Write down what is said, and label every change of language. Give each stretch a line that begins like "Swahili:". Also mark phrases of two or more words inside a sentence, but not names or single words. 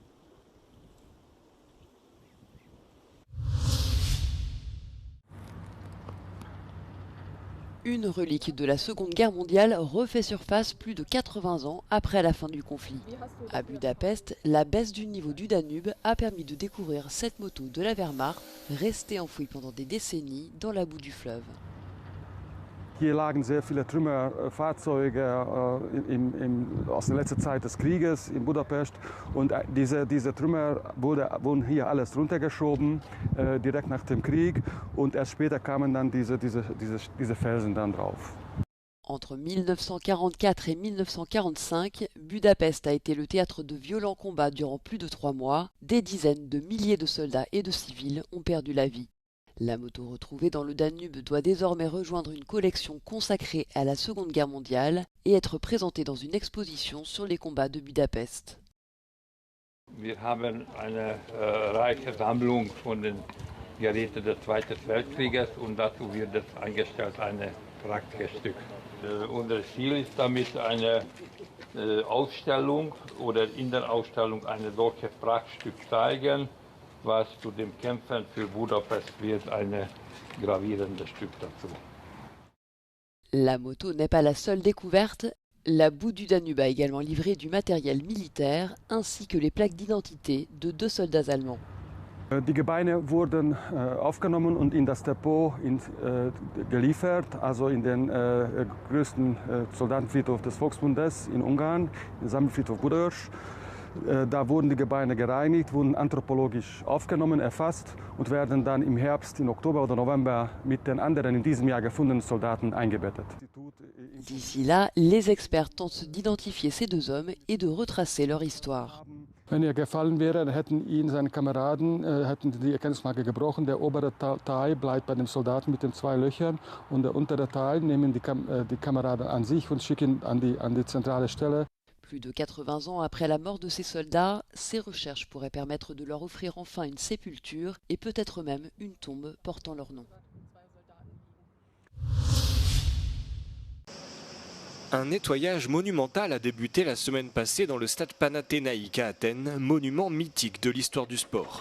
French: Une relique de la Seconde Guerre mondiale refait surface plus de 80 ans après la fin du conflit. À Budapest, la baisse du niveau du Danube a permis de découvrir cette moto de la Wehrmacht, restée enfouie pendant des décennies dans la boue du fleuve.
German: Hier lagen sehr viele Trümmerfahrzeuge aus der letzten Zeit des Krieges in Budapest. Und diese Trümmer wurden hier alles runtergeschoben, direkt nach dem Krieg. Und erst später kamen dann diese Felsen dann drauf.
French: Entre 1944 et 1945, Budapest a été le théâtre de violents combats durant plus de 3 mois. Des dizaines de milliers de soldats et de civils ont perdu la vie. La moto retrouvée dans le Danube doit désormais rejoindre une collection consacrée à la Seconde Guerre mondiale et être présentée dans une exposition sur les combats de Budapest.
German: Wir haben eine reiche Sammlung von den Geräten des Zweiten Weltkrieges und dazu wird es eingestellt ein Prachtstück. Unser Ziel ist damit eine Ausstellung oder in der Ausstellung eine solche Prachtstück zeigen, was zu dem Kämpfen für Budapest wird ein gravierendes Stück dazu.
French: La moto n'est pas la seule découverte. La boue du Danube a également livré du matériel militaire ainsi que les plaques d'identité de 2 soldats allemands.
German: Die Gebeine wurden aufgenommen und in das Depot geliefert, also in den größten Soldatenfriedhof des Volksbundes in Ungarn, den Sammelfriedhof Budaörs. Da wurden die Gebeine gereinigt, wurden anthropologisch aufgenommen, erfasst und werden dann im Herbst, im Oktober oder November mit den anderen in diesem Jahr gefundenen Soldaten eingebettet.
French: D'ici là, les experts tentent d'identifier ces 2 hommes et de retracer leur histoire.
German: Wenn er gefallen wäre, hätten ihn seine Kameraden hätten die Erkennungsmarke gebrochen. Der obere Teil bleibt bei dem Soldaten mit den 2 Löchern und der untere Teil nehmen die Kameraden an sich und schicken an die zentrale Stelle.
French: Plus de 80 ans après la mort de ces soldats, ces recherches pourraient permettre de leur offrir enfin une sépulture et peut-être même une tombe portant leur nom. Un nettoyage monumental a débuté la semaine passée dans le stade Panathénaïque à Athènes, monument mythique de l'histoire du sport.